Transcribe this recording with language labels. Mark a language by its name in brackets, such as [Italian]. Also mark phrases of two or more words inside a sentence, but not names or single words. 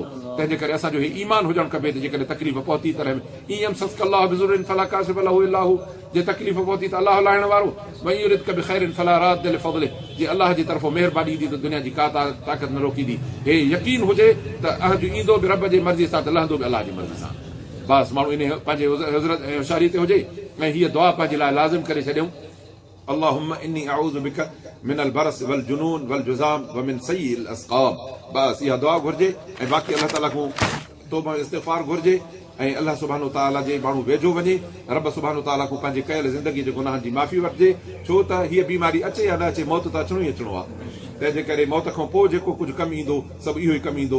[Sindhi] तंहिंजे करे असांजो हे ईमान हुजणु खपे त जेकॾहिं तकलीफ़ पहुती त ईअं [Arabic] سسك الله بضر فلا كاشف له إلا هو, [Sindhi] जे तकलीफ़ पहुती त अलाह लाहिण वारो, [Arabic] وإن يردك بخير فلا راد لفضله, [Sindhi] जे अलाह जी तरफ़ो महिरबानी ईंदी त दुनिया जी का ताक़त न रोकींदी। हे यकीन हुजे त अॼु ईंदो बि रब जी मर्ज़ी सां त लहंदो बि अलाह जी मर्ज़ी सां। बसि माण्हू इन पंहिंजे हज़रत ऐं होशियारी ते हुजे ऐं हीअ दुआ पंहिंजे लाइ लाज़िम करे छॾियूं। [Arabic] اللهم إني أعوذ بك من البرص والجنون والجذام ومن سيئ الأسقام. [Sindhi] बस इहा दुआ घुर्जे ऐं बाक़ी [Arabic] الله تعالى [Sindhi] खां तौबा इस्तिग़फ़ार घुर्जे ऐं [Arabic] الله سبحانه وتعالى [Sindhi] जे माण्हू वेझो वञे। रब [Arabic] سبحانه وتعالى [Sindhi] खां पंहिंजे कयल ज़िंदगी जे गुनाहनि जी माफ़ी वठिजे। छो त हीअ बीमारी अचे या न अचे, मौत त अचिणो ई अचिणो आहे। तंहिंजे करे मौत खां पोइ जेको कुझु कमु ईंदो सभु इहो ई कमु ईंदो।